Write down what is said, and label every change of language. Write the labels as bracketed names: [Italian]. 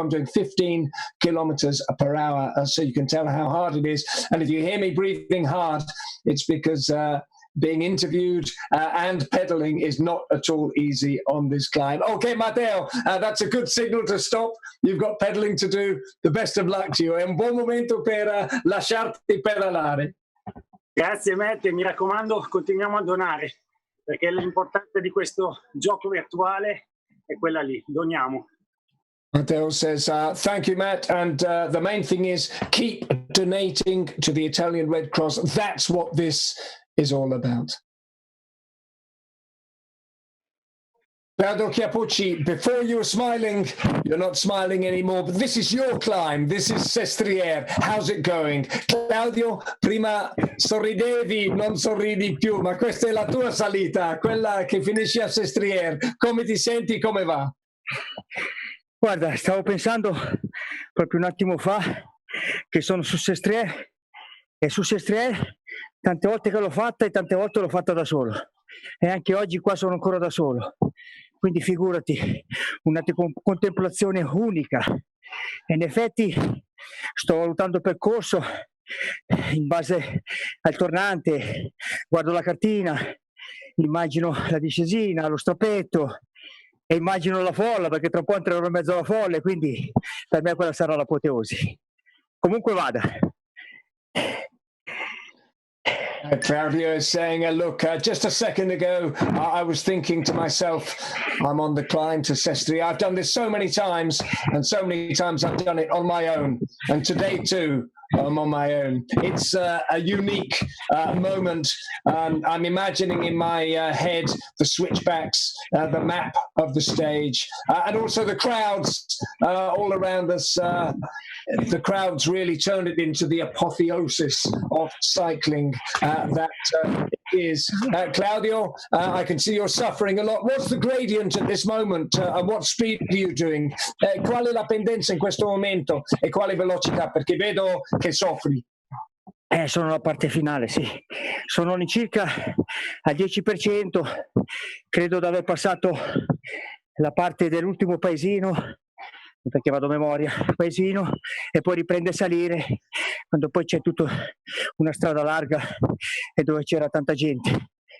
[English] I'm doing 15 kilometers per hour, so you can tell how hard it is. And if you hear me breathing hard, it's because being interviewed and pedaling is not at all easy on this climb. Okay, Matteo, that's a good signal to stop. You've got pedaling to do. The best of luck to you. [Italian] È un buon momento per lasciarti pedalare. Grazie Matt, mi raccomando, continuiamo a donare, perché l'importante di questo gioco virtuale è quella lì, doniamo. [English] Matteo says, thank you, Matt. And the main thing is keep donating to the Italian Red Cross. That's what this is all about. Claudio Chiappucci, before you were smiling, you're not smiling anymore, but this is your climb. This is Sestriere. How's it going? [Italian] Claudio, prima sorridevi, non sorridi più, ma questa è la tua salita, quella che finisce a Sestriere. Come ti senti? Come va? Guarda, stavo pensando proprio un attimo fa che sono su Sestriere e su Sestriere tante volte che l'ho fatta e tante volte l'ho fatta da solo e anche oggi qua sono ancora da solo, quindi figurati, una contemplazione unica e in effetti sto valutando il percorso in base al tornante, guardo la cartina, immagino la discesina, lo strappetto e immagino la folla perché tra un po' entrerò in mezzo alla folla e quindi per me quella sarà l'apoteosi. Comunque vada. [English] Claudio is saying, look, just a second ago, I was thinking to myself, I'm on the climb to Sestriere. I've done this so many times, and so many times I've done it on my own. And today too, I'm on my own. It's a unique moment. I'm imagining in my head the switchbacks, the map of the stage, and also the crowds all around us. The crowds really turned it into the apotheosis of cycling that is. Claudio, I can see you're suffering a lot. What's the gradient at this moment? And what speed are you doing? [Italian] Qual è la pendenza in questo momento e quale velocità? Perché vedo che soffri. Sono alla parte finale, sì. Sono all'incirca al 10%. Credo di aver passato la parte dell'ultimo paesino, perché vado a memoria, paesino, e poi riprende a salire, quando poi c'è tutta una strada larga e dove c'era tanta gente.